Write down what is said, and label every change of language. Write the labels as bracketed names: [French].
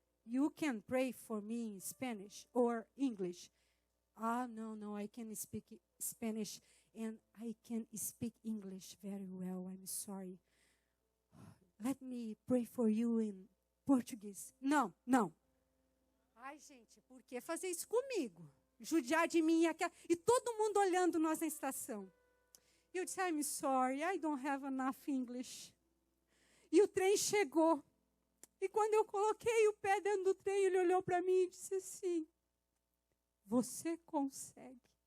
[English] You can pray for me in Spanish or English. No, I can speak Spanish and I can speak English very well. I'm sorry. Let me pray for you in Portuguese. [Portuguese] Não. Ai, gente, por que fazer isso comigo? Judiar de mim e todo mundo olhando nós na estação. E eu disse, [English] I'm sorry, I don't have enough English. [Portuguese] E o trem chegou. E quando eu coloquei o pé dentro do trem, ele olhou para mim e disse assim, você consegue.